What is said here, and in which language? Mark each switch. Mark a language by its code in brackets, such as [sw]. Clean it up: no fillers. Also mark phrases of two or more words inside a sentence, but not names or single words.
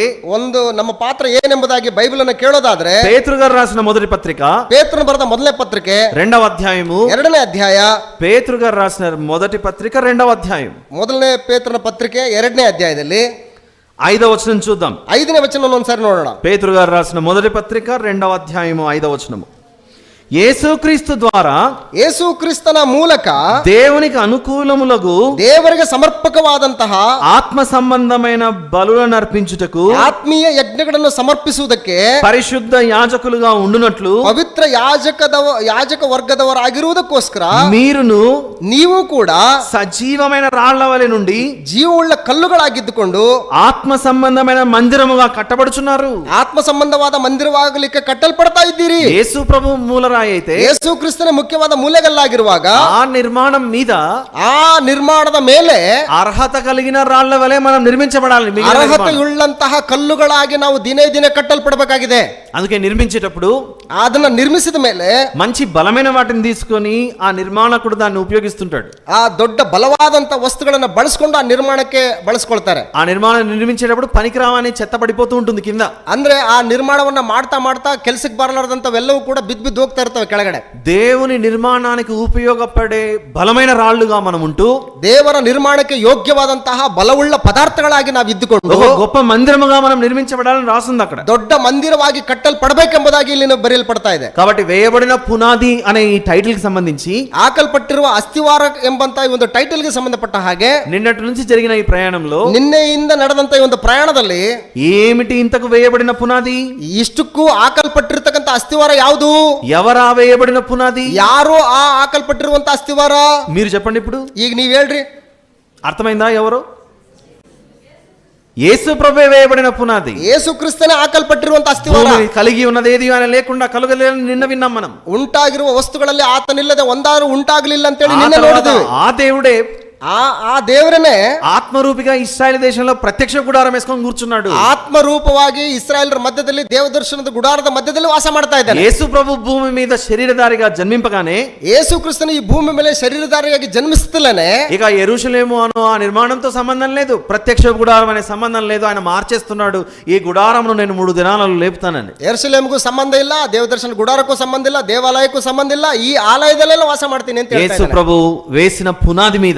[kn] ಒಂದು ನಮ್ಮ ಪಾತ್ರ ಏನೆಂಬುದಾಗಿ ಬೈಬಲ್ ಅನ್ನು ಕೇಳೋದಾದ್ರೆ, [te] పేతురు గారు రాసిన మొదటి పత్రిక, [kn] ಪೇತ್ರನು ಬರೆದ ಮೊದಲನೇ ಪತ್ರಿಕೆ [te] 2వ అధ్యాయము [kn] 2ನೇ ಅಧ್ಯಾಯ, [te] పేతురు గారు రాసిన మొదటి పత్రిక 2వ అధ్యాయం, [kn] ಮೊದಲನೇ ಪೇತ್ರನ ಪತ್ರಿಕೆ 2ನೇ ಅಧ್ಯಾಯದಲ್ಲಿ [te] 5వ వచనం చూద్దాం. [kn] 5ನೇ ವಚನ ಒಂದ್ಸಾರಿ ನೋಡೋಣ. [te] పేతురు గారు రాసిన మొదటి పత్రిక 2వ అధ్యాయము 5వ వచనము. యేసుక్రీస్తు ద్వారా, [kn] ಯೇಸು ಕ್ರಿಸ್ತನ ಮೂಲಕ [te] దేవునికి అనుకూలములకు, [kn] ದೇವರಿಗೆ ಸಮರ್ಪಕವಾದಂತಹ [te] ఆత్మ సంబంధమైన బలులను అర్పించుటకు, [kn] ಆತ್ಮೀಯ ಯಜ್ಞಗಳನ್ನು ಸಮರ್ಪಿಸುವುದಕ್ಕೆ [te] పరిశుద్ధ యాజకులుగా ఉండునట్లు, [kn] ಪವಿತ್ರ ಯಾಜಕ ವರ್ಗದವರಾಗಿರುವುದಕ್ಕೋಸ್ಕರ [te] మీరును [kn] ನೀವು ಕೂಡ [te] సజీవమైన రాళ్ల వలె నుండి [kn] ಜೀವವುಳ್ಳ ಕಲ್ಲುಗಳಾಗಿದ್ದುಕೊಂಡು [te] ఆత్మ సంబంధమైన మందిరముగా కట్టబడుచున్నారు. [kn] ಆತ್ಮ ಸಂಬಂಧವಾದ ಮಂದಿರವಾಗಲಿಕ್ಕೆ ಕಟ್ಟಲ್ಪಡ್ತಾ ಇದ್ದೀರಿ. [te] యేసు ప్రభు మూలరాయి అయితే, [kn] ಯೇಸು ಕ್ರಿಸ್ತನ ಮುಖ್ಯವಾದ ಮೂಲೆಗಲ್ಲಾಗಿರುವಾಗ [te] ఆ నిర్మాణం మీద, [kn] ಆ ನಿರ್ಮಾಣದ ಮೇಲೆ [te] అర్హత కలిగిన రాళ్ల వలె మనం నిర్మించబడాలి. [kn] ಅರ್ಹತೆಯುಳ್ಳಂತಹ ಕಲ್ಲುಗಳಾಗಿ ನಾವು ದಿನೇ ದಿನೇ ಕಟ್ಟಲ್ಪಡಬೇಕಾಗಿದೆ. [te] అందుకే నిర్మించేటప్పుడు [kn] ಅದನ್ನ ನಿರ್ಮಿಸಿದ ಮೇಲೆ [te] మంచి బలమైన వాటిని తీసుకొని ఆ నిర్మాణకుడు దాన్ని ఉపయోగిస్తుంటాడు. [kn] ಆ ದೊಡ್ಡ ಬಲವಾದಂತ ವಸ್ತುಗಳನ್ನ ಬಳಸ್ಕೊಂಡು ಆ ನಿರ್ಮಾಣಕ್ಕೆ ಬಳಸ್ಕೊಳ್ತಾರೆ. [te] ఆ నిర్మాణం నిర్మించేటప్పుడు పనికిరావని చెత్త పడిపోతూ ఉంటుంది కింద. [kn] ಅಂದ್ರೆ ಆ ನಿರ್ಮಾಣವನ್ನ ಮಾಡ್ತಾ ಮಾಡ್ತಾ ಕೆಲಸಕ್ಕೆ ಬರಲಾರದಂತವೆಲ್ಲವೂ ಕೂಡ ಬಿದ್ದು ಹೋಗ್ತಾ ಇರ್ತವೆ ಕೆಳಗಡೆ. [te] దేవుని నిర్మాణానికి ఉపయోగపడే బలమైన రాళ్లుగా మనం ఉంటూ, [kn] ದೇವರ ನಿರ್ಮಾಣಕ್ಕೆ ಯೋಗ್ಯವಾದಂತಹ ಬಲವುಳ್ಳ ಪದಾರ್ಥಗಳಾಗಿ ನಾವು ಇದ್ದುಕೊಂಡು [te] ఒక గొప్ప మందిరముగా మనం నిర్మించబడాలని రాస్తుంది అక్కడ. [kn] ದೊಡ್ಡ ಮಂದಿರವಾಗಿ ಕಟ್ಟಲ್ಪಡಬೇಕೆಂಬುದಾಗಿ ಇಲ್ಲಿ ಬರೆಯಲ್ಪಡ್ತಾ ಇದೆ. [te] కాబట్టి వేయబడిన పునాది అనే ఈ టైటిల్ కి సంబంధించి, [kn] ಹಾಕಲ್ಪಟ್ಟಿರುವ ಅಸ್ಥಿವಾರ ಎಂಬಂತ ಈ ಒಂದು ಟೈಟಲ್ ಗೆ ಸಂಬಂಧಪಟ್ಟ ಹಾಗೆ [te] నిన్నటి నుంచి జరిగిన ఈ ప్రయాణంలో, [kn] ನಿನ್ನೆಯಿಂದ ನಡೆದಂತ ಈ ಒಂದು ಪ್ರಯಾಣದಲ್ಲಿ [te] ఏమిటి ఇంతకు వేయబడిన పునాది? [kn] ಇಷ್ಟಕ್ಕೂ ಹಾಕಲ್ಪಟ್ಟಿರ್ತಕ್ಕಂಥ ಅಸ್ಥಿವಾರ ಯಾವುದು? [te] ఎవరా వేయబడిన పునాది? [kn] ಯಾರು ಆ ಹಾಕಲ್ಪಟ್ಟಿರುವಂತ ಅಸ್ಥಿವಾರ? [te] మీరు చెప్పండి. ఇప్పుడు [kn] ಈಗ ನೀವ್ ಹೇಳ್ರಿ, [te] అర్థమైందా? ఎవరు? యేసు ప్రభువే వేయబడిన పునాది. [kn] ಯೇಸು ಕ್ರಿಸ್ತನೇ ಹಾಕಲ್ಪಟ್ಟಿರುವಂತ ಅಸ್ಥಿವಾರ. [te] భూమి కలిగి ఉన్నదేది ఆయన లేకుండా కలుగలేదని నిన్న విన్నాం మనం. [kn] ಉಂಟಾಗಿರುವ ವಸ್ತುಗಳಲ್ಲಿ ಆತನಿಲ್ಲದೆ ಒಂದಾದ್ರೂ ಉಂಟಾಗಲಿಲ್ಲ ಅಂತೇಳಿ ನಿನ್ನೆ ನೋಡಿದ್ವಿ. [te] ఆ దేవుడే, [kn] ಆ ದೇವರನೇ [te] ఆత్మరూపిగా ఇశ్రాయేలు దేశంలో ప్రత్యక్ష గుడారం వేసుకొని కూర్చున్నాడు. [kn] ಆತ್ಮರೂಪವಾಗಿ ಇಸ್ರಾಯೇಲರ ಮಧ್ಯದಲ್ಲಿ ದೇವದರ್ಶನದ ಗುಡಾರದ ಮಧ್ಯದಲ್ಲಿ ವಾಸ ಮಾಡ್ತಾ ಇದ್ದಾನೆ. [te] యేసు ప్రభు భూమి మీద శరీరధారిగా జన్మింపగానే, [kn] ಯೇಸು ಕ್ರಿಸ್ತನು ಈ ಭೂಮಿ ಮೇಲೆ ಶರೀರಧಾರಿಯಾಗಿ ಜನ್ಮಿಸುತ್ತಲೇ [te] ఇక యెరూషలేము అను ఆ నిర్మాణంతో సంబంధం లేదు, ప్రత్యక్ష గుడారం అనే సంబంధం లేదు. ఆయన మార్చేస్తున్నాడు, ఈ గుడారమును నేను 3 దినాలలో లేపుతానని. [kn] ಯೆರೂಸಲೇಮಿಗೂ ಸಂಬಂಧ ಇಲ್ಲ, ದೇವದರ್ಶನ ಗುಡಾರಕ್ಕೂ ಸಂಬಂಧ ಇಲ್ಲ, ದೇವಾಲಯಕ್ಕೂ ಸಂಬಂಧ ಇಲ್ಲ, ಈ ಆಲಯದಲ್ಲೆಲ್ಲ ವಾಸ ಮಾಡ್ತೀನಿ ಅಂತ [te] యేసు ప్రభు వేసిన పునాది మీద,